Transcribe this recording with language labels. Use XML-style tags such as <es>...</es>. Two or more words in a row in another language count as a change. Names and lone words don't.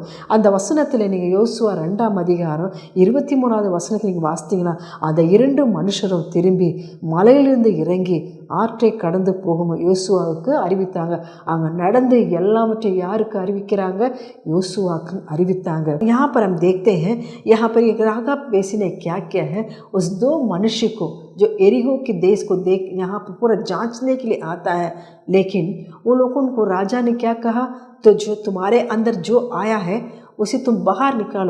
<ta>அந்த வசனத்தில் நீங்கள் யோசுவா 2ஆம் அதிகாரம் 23வது வசனத்தில் நீங்கள் வாசித்தீங்கன்னா, அந்த 2 மனுஷரும் திரும்பி மலையிலிருந்து இறங்கி ஆற்றை கடந்து போகும் யோசுவாவுக்கு அறிவித்தாங்க. அங்கே நடந்து எல்லாவற்றையும் யாருக்கு அறிவிக்கிறாங்க, யோசுவாக்கு அறிவித்தாங்க.</ta> <hi>यहाँ पर हम देखते हैं, यहाँ पर एक रागाब वेसी ने क्या किया है, उस 2 मनुष्य को जो एरिहो के देश को देख यहाँ पर पूरा जांचने के लिए आता है, लेकिन उन लोगों को राजा ने क्या कहा, तो जो तुम्हारे अंदर जो आया है उसे तुम बाहर निकालो.</hi>